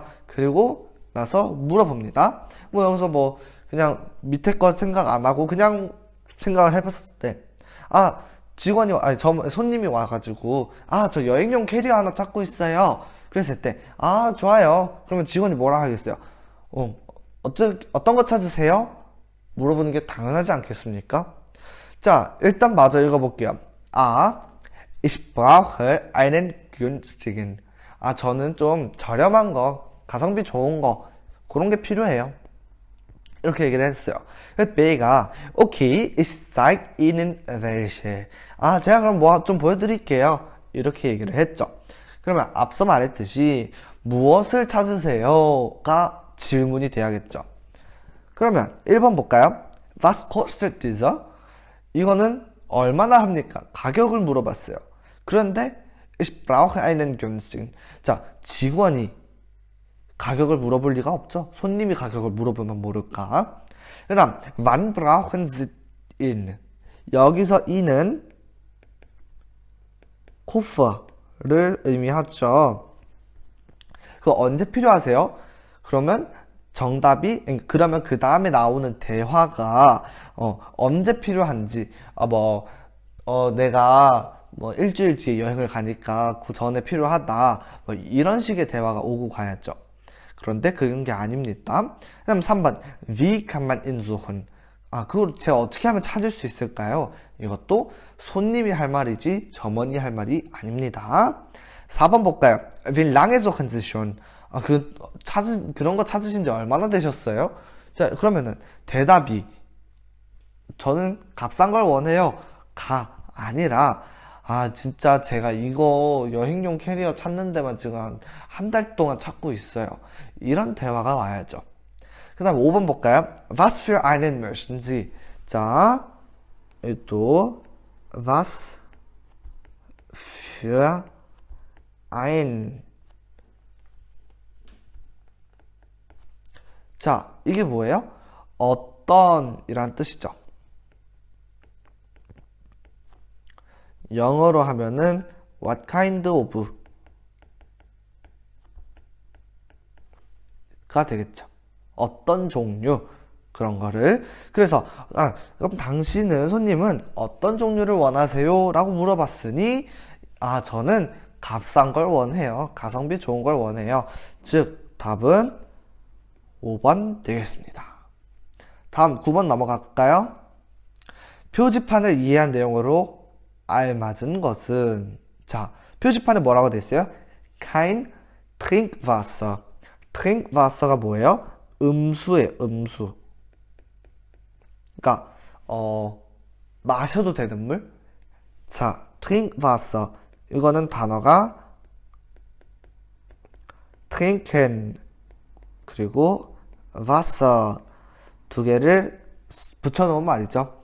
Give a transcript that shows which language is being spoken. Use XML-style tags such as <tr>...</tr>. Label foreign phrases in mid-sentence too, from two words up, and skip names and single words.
<ko>그리고 나서 물어봅니다. 여기서 그냥 밑에 거 생각 안 하고 그냥 생각을 해봤을 때, 손님이 와가지고, 저 여행용 캐리어 하나 찾고 있어요. 그랬을 때, 좋아요. 그러면 직원이 뭐라 하겠어요? 어떤 거 찾으세요? 물어보는 게 당연하지 않겠습니까? 자, 일단 마저 읽어볼게요.</ko> <de>ich brauche einen günstigen.</de> <ko>저는 좀 저렴한 거, 가성비 좋은 거, 그런 게 필요해요. 이렇게 얘기를 했어요. B가</ko> <de>okay, ich zeig Ihnen welche.</de> <ko>제가 그럼 좀 보여드릴게요. 이렇게 얘기를 했죠. 그러면 앞서 말했듯이 무엇을 찾으세요?가 질문이 돼야겠죠. 그러면 1번 볼까요?</ko> <de>Was kostet dieser?</de> <ko>이거는 얼마나 합니까? 가격을 물어봤어요. 그런데</ko> <de>ich brauche einen günstigen.</de> <ko>자, 직원이 가격을 물어볼 리가 없죠. 손님이 가격을 물어보면 모를까?</ko> <de>그다음 wann brauchen Sie ihn?</de> <ko>여기서 이는 코퍼를 의미하죠. 그거 언제 필요하세요? 그러면 그러면 그 다음에 나오는 대화가 언제 필요한지 내가 일주일 뒤에 여행을 가니까 그 전에 필요하다 이런 식의 대화가 오고 가야죠. 그런데 그런 게 아닙니다.</ko> <de>그다음 3번 Wie kann man ihn suchen?</de> <ko>그걸 제가 어떻게 하면 찾을 수 있을까요? 이것도 손님이 할 말이지 점원이 할 말이 아닙니다. 4번 볼까요?</ko> <de>Wie lange suchen Sie schon?</de> <ko>그런 거 찾으신 지 얼마나 되셨어요? 자, 그러면은 대답이 저는 값싼 걸 원해요. 아니라 진짜 제가 이거 여행용 캐리어 찾는 데만 지금 한 달 동안 찾고 있어요. 이런 대화가 와야죠. 그 다음 5번 볼까요?</ko> <de>Was für einen möchten Sie?</de> <ko>자, 또</ko> <de>Was für ein</de> <ko>자, 이게 뭐예요? 어떤 이란 뜻이죠. 영어로 하면은</ko> <en>what kind of</en> <ko>가 되겠죠. 어떤 종류 그런 거를. 그래서 그럼 손님은 어떤 종류를 원하세요? 라고 물어봤으니 저는 값싼 걸 원해요. 가성비 좋은 걸 원해요. 즉 답은 5번 되겠습니다. 다음 9번 넘어갈까요? 표지판을 이해한 내용으로 알맞은 것은 자, 표지판에 뭐라고 돼 있어요?</ko> <de>Kein Trinkwasser.</de> <ko>Trinkwasser가 뭐예요? 음수예요, 음수. 그러니까 마셔도 되는 물? 자, Trinkwasser. 이거는 단어가 trinken 그리고 Wasser 두 개를 붙여놓은 말이죠.</ko>